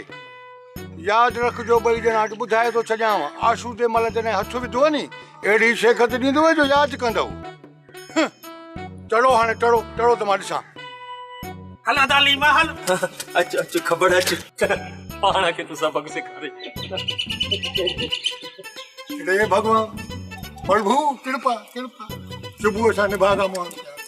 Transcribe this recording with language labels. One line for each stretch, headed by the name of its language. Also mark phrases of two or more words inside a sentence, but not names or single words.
Sindhi: यादि रखिजो ॿई ॼणा अॼु ॿुधाए थो छॾियांव। आशू ते मल जॾहिं हथ विधो नी अहिड़ी शेखत ॾींदो जो यादि कंदव। चढ़ो हाणे चढ़ो चढ़ो त मां ॾिसां। हल अदा लीमा हल। अच अच खबड़ अच पाण खे तूं सबक सेखारे। हे भगवान प्रभु कृपा कृपा सुबह सां निभागा मोहन।